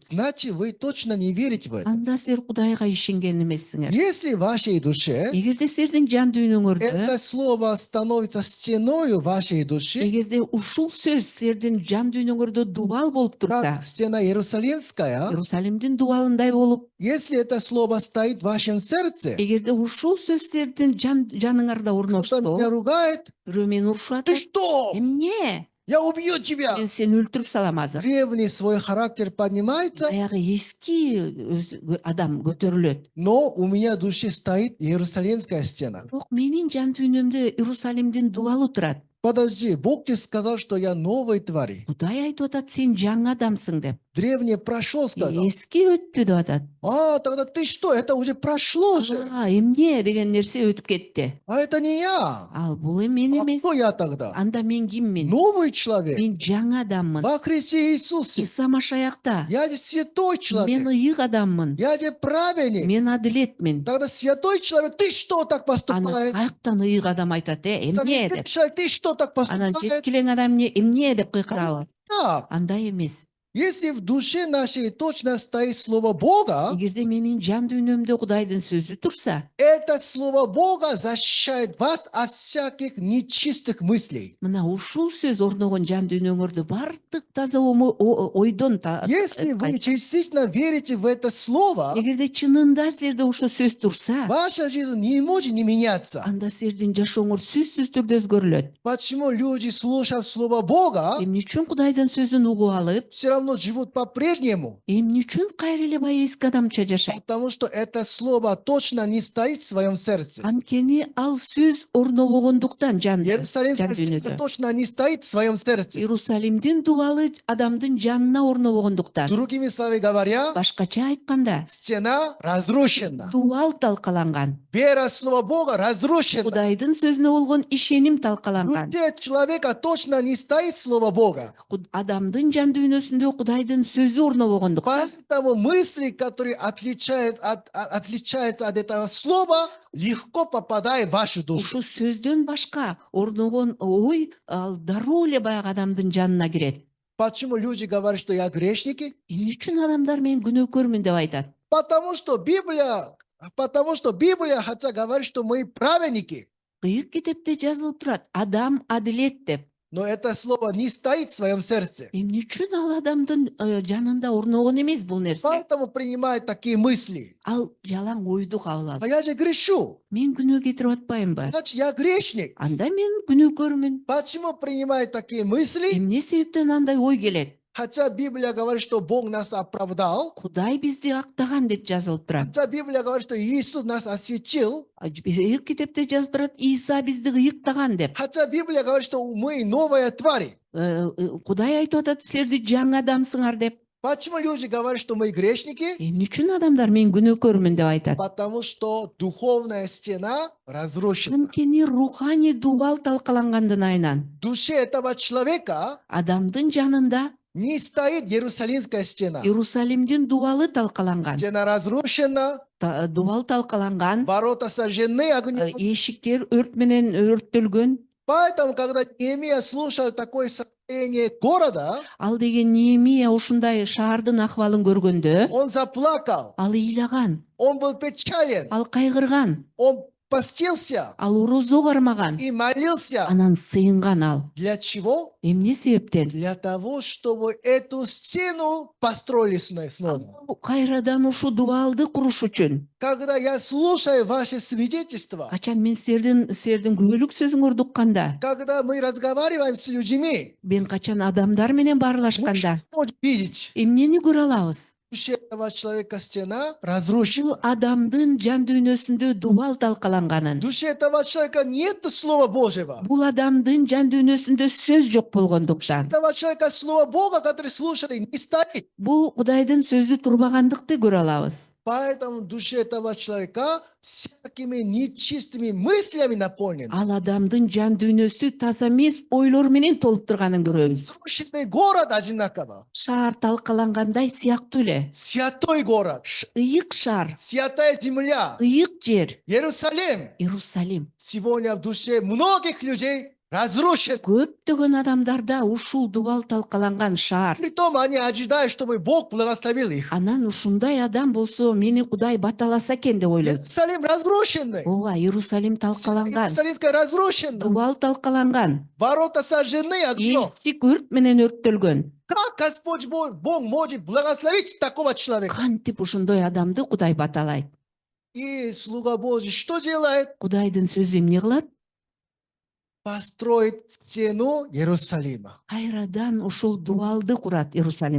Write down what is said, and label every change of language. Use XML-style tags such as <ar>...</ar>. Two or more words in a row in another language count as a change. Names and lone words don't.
<ru>Значит, вы точно не верите в это.</ru> <ky>Анда силер Кудайга ишенген эмессиңер.</ky> <ru>Если в вашей душе</ru> <ky>Эгерде силердин жан дүйнөңөрдө,</ky> <ru>это слово становится стеной вашей души,</ru> <ky>эгерде ушул сөз силердин жан дүйнөңөрдө дубал болуп турса,</ky> <ru>как стена Иерусалимская,</ru> <ky>Иерусалимдин дубалындай болуп,</ky> <ru>если это слово стоит в вашем сердце,</ru> <ky>эгерде ушул сөз силердин жаныңарда</ky> <ru>кто-то</ru> <ky>орношсо,</ky> <ru>меня ругает,</ru> <ky>бирөө мени урушуп</ky> <ru>ты</ru> <ky>атат.</ky> <ru>что?</ru> <ky>Эмне?</ky> <ru>Я убью тебя.</ru> <ky>Мен сени өлтүрүп салам азыр.</ky> <ru>Древний свой характер поднимается,</ru> <ky>Баягы эски адам көтөрүлөт.</ky> <ru>но у меня в душе стоит Иерусалимская стена.</ru> <ky>Бирок менин жан дүйнөмдө Иерусалимдин дубалы турат.</ky> <ru>Подожди, Бог тебе сказал, что я новый тварь.</ru> <ky>Кудай айтып атат, сен жаңы адамсың деп.</ky> <ru>Древнее прошло, сказал.</ru> <ky>Эски өттү деп атат.</ky> <ru>Тогда ты что? Это уже прошло же.</ru> <ky>Эмне деген нерсе өтүп кетти.</ky> <ru>А это не я.</ru> <ky>Ал бул мен</ky> <ru>А</ru> <ky>эмес.</ky> <ru>кто я тогда?</ru> <ky>Анда мен киммин?</ky> <ru>Новый человек.</ru> <ky>Мен жаңы адаммын.</ky> <ru>Во Христе Иисусе.</ru> <ky>Иса Машаякта.</ky> <ru>Я же святой</ru> <ky>Мен</ky> <ru>человек.</ru> <ky>ыйык адаммын.</ky> <ru>Я же праведник.</ru> <ky>Мен адилетмин.</ky> <ru>Тогда святой человек, ты что так</ru> <ky>Аны</ky> <ru>поступаешь?</ru> <ky>каяктан ыйык адам айтат, эмне</ky> <ru>Совершенный</ru> <ky>деп.</ky> <ru>человек, ты что так</ru> <ky>Анан</ky> <ru>поступаешь?</ru> <ky>жеткилең адам эмне деп кыйкырабы.</ky> <ru>Так,</ru> <ky>Андай эмес.</ky> <ru>если в душе нашей точно стоит слово Бога,</ru> <ky>Эгерде менин жан дүйнөмдө Кудайдын сөзү турса,</ky> <ru>это слово Бога защищает вас от всяких нечистых мыслей.</ru> <ky>мына ушул сөз орногон жан дүйнөңөрдө бардык таза ойдон</ky> <ru>Если вы частично верите в это слово,</ru> <ky>эгерде чынында силерде ошо сөз турса,</ky> <ru>ваша жизнь не может не меняться.</ru> <ky>анда силердин жашооңор сөзсүз түрдө өзгөрүлөт.</ky> <ru>Почему люди, слушав слово Бога,</ru> <ky>Эмне үчүн Кудайдын сөзүн угуп алып,</ky> <ru>все равно живут по-прежнему,</ru> <ky>Эмне үчүн кайра эле бай эски адамча жашайт?</ky> <ru>потому что это слово точно не стоит в своем сердце.</ru> <ky>Анткени ал сөз орнобогондуктан жан</ky> <ru>Иерусалимская стена</ru> <ky>дүйнөдө.</ky> <ru>точно не стоит в своем сердце.</ru> <ky>Иерусалимдин дубалы адамдын жанына орнобогондуктан.</ky> <ru>Другими словами говоря,</ru> <ky>Башкача айтканда,</ky> <ru>стена разрушена.</ru> <ky>дубал талкаланган.</ky> <ru>Вера в Слово Бога разрушена.</ru> <ky>Кудайдын сөзүнө болгон ишеним</ky> <ru>В</ru> <ky>талкаланган.</ky> <ru>душе человека точно не стоит Слово Бога.</ru> <ky>Адамдын жан дүйнөсүндө Кудайдын сөзү орнобогондуктан.</ky> <ru>Поэтому мысли, которые отличаются от этого слова, легко попадают в вашу душу.</ru> <ky>Ушу сөздөн башка орногон ой ал дароо эле баягы адамдын жанына кирет.</ky> <ru>Почему люди говорят, что я грешники?</ru> <ky>Эмне үчүн адамдар мен күнөөкөрмүн деп айтат?</ky> <ru>Потому что Библия хотя говорит, что мы праведники.</ru> <ky>Кыйык китепте жазылып турат, адам адилет деп.</ky> <ru>Но это слово не стоит в своем сердце.</ru> <ky>Эмне үчүн ал адамдын жанында орногон эмес бул нерсе?</ky> <ru>Поэтому принимают такие мысли.</ru> <ky>Ал жалаң ойду кабыл алат.</ky> <ru>А я же грешу.</ru> <ky>Мен күнөө кетирип атпаймынбы?</ky> <ru>Значит, я грешник.</ru> <ky>Анда мен күнөөкөрмүн.</ky> <ru>Почему принимают такие мысли?</ru> <ky>Эмне себептен андай ой келет?</ky> <ru>Хотя Библия говорит, что Бог нас оправдал.</ru> <ky>Кудай бизди актаган деп жазылып турат.</ky> <ru>Хотя Библия говорит, что Иисус нас осветил.</ru> <ky>Кыйык китепте жазып турат, Иса бизди кыйыктаган деп.</ky> <ru>Хотя Библия говорит, что мы новые твари.</ru> <ky>Кудай айтып атат, силерди жаңы адамсыңар деп.</ky> <ru>Почему люди говорят, что мы грешники?</ru> <ky>Эмне үчүн адамдар мен күнөөкөрмүн деп айтат?</ky> <ru>Потому что духовная стена разрушена.</ru> <ky>Анткени руханий дубал талкалангандан айнан.</ky> <ru>В душе этого человека</ru> <ky>Адамдын жанында</ky> <ru>не стоит Иерусалимская стена.</ru> <ky>Иерусалимдин дубалы талкаланган.</ky> <ru>Стена разрушена,</ru> <ky>Дубал талкаланган,</ky> <ru>ворота сожжены огнем.</ru> <ky>эшиктер өрт менен өрттөлгөн.</ky> <ru>Поэтому, когда Неемия слушал такое состояние города,</ru> <ky>Ал деген Неемия ушундай шаардын акыбалын көргөндө,</ky> <ru>он заплакал,</ru> <ky>ал ыйлаган,</ky> <ru>он был печален,</ru> <ky>ал кайгырган,</ky> <ru>он постился</ru> <ky>ал орозо кармаган,</ky> <ru>и молился.</ru> <ky>анан сыйынган ал.</ky> <ru>Для чего?</ru> <ky>Эмне себептен?</ky> <ru>Для того, чтобы эту стену построили снова.</ru> <ky>Кайрадан ушу дубалды куруш үчүн.</ky> <ru>Когда я слушаю ваши свидетельства,</ru> <ky>Качан мен силердин күбөлүк сөзүңөрдү укканда,</ky> <ru>когда мы разговариваем с людьми,</ru> <ky>мен качан адамдар менен</ky> <ru>мы</ru> <ky>баарлашканда,</ky> <ru>что можем видеть?</ru> <ky>эмнени көрө алабыз?</ky> <ru>В душе этого человека стена разрушена.</ru> <ky>Бул адамдын жан дүйнөсүндө дубал талкаланганын.</ky> <ru>В душе этого человека нет Слова Божьего.</ru> <ky>Бул адамдын жан дүйнөсүндө сөз жок болгондуктан.</ky> <ru>Этого человека Слово Бога, который слушали, не стоит.</ru> <ky>Бул Кудайдын сөзү турбагандыкты көрө алабыз.</ky> <ru>Поэтому в душе этого человека всякими нечистыми мыслями наполнен.</ru> <ky>Ал адамдын жан дүйнөсү таза эмес ойлор менен толуп турганын көрөбүз.</ky> <ru>Разрушенный город одинаково.</ru> <ky>Шаар талкалангандай сыяктуу эле.</ky> <ru>Святой город.</ru> <ky>Ыйык шаар,</ky> <ru>Святая земля.</ru> <ky>ыйык жер,</ky> <ru>Иерусалим.</ru> <ky>Иерусалим.</ky> <ru>Сегодня в душе многих людей разрушен.</ru> <ky>Көптөгөн адамдарда ушул дубал талкаланган шаар.</ky> <ru>Притом они ожидают, чтобы Бог благословил их.</ru> <ky>Анан ушундай адам болсо мени Кудай баталаса экен деп ойлойт.</ky> <ru>Иерусалим разрушенный.</ru> <ky>Ооба, Иерусалим талкаланган,</ky> <ru>Иерусалимская разрушена.</ru> <ky>дубал талкаланган,</ky> <ru>Ворота сожжены огнем.</ru> <ky>эшик өрт менен өрттөлгөн.</ky> <ru>Как Господь Бог может благословить такого человека?</ru> <ky>Кантип ушондой адамды Кудай баталайт?</ky> <ru>И слуга Божий что делает?</ru> <ky>Кудайдын сөзү эмне кылат?</ky> <ru>Построит стену Иерусалима.</ru> <ky>Кайрадан ушул дубалды курат Иерусалим.</ky>